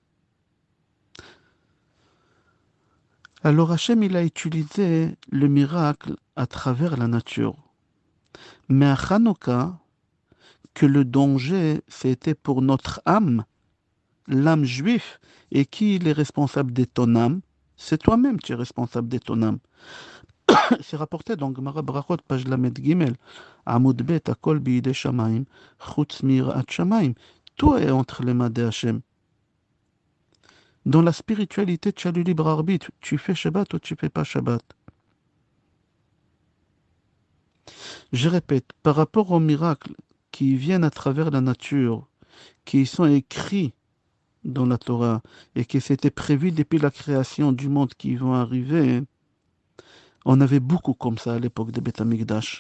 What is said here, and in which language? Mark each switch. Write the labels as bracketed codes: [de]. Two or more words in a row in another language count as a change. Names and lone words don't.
[fr] Alors Hachem, il a utilisé le miracle à travers la nature. Mais à Hanouka, que le danger, c'était pour notre âme, l'âme juive. Et qui il est responsable de ton âme? C'est toi-même qui es responsable de ton âme. C'est rapporté dans Gemara Brachot, page Lamed Gimel. [he] עמוד ב, הכל בידי שמים, חוץ מיראת שמים. [fr] Tout est entre les mains de Hachem. Dans la spiritualité, tu as le libre arbitre. Tu fais Shabbat ou tu fais pas Shabbat. Je répète, par rapport aux miracles qui viennent à travers la nature, qui sont écrits dans la Torah et qui s'étaient prévus depuis la création du monde qui vont arriver, on avait beaucoup comme ça à l'époque de Beth Amikdash.